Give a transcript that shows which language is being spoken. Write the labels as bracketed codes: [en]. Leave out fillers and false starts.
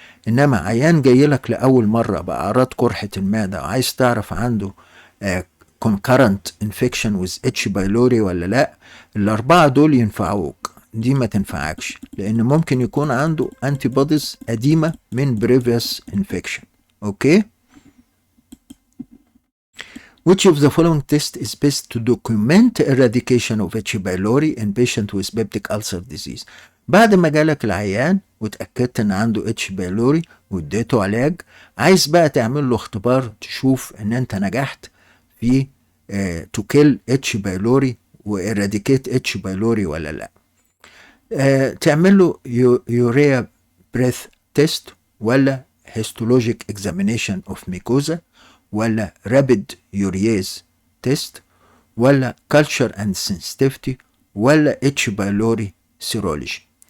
[ar] انما عيان جاي لك لاول مرة باعراض قرحة المعدة وعايز تعرف عنده [en] concurrent infection with H. [ar] pylori ولا لا، الاربعة دول ينفعوك، دي ما تنفعكش لان ممكن يكون عنده انتي بوديز قديمه من [en] previous infection. [ar] اوكي. [en] Which of the following test is best to document eradication of H. pylori in patient with peptic ulcer disease؟ [ar] بعد ما جالك العيان وتأكدت ان عنده H. pylori واديته علاج، عايز بقى تعمل له اختبار تشوف ان انت نجحت في [en] to kill H. [ar] pylori و [en] eradicate H. pylori [ar] ولا لا. تعمل له يوريا بريث تيست ولا هيستولوجيك اكزامينيشن اوف ميكوزا ولا رابيد يورياز تيست ولا كالتشر اند سنسيتيفيتي ولا اتش بايلوري سيرولوجي.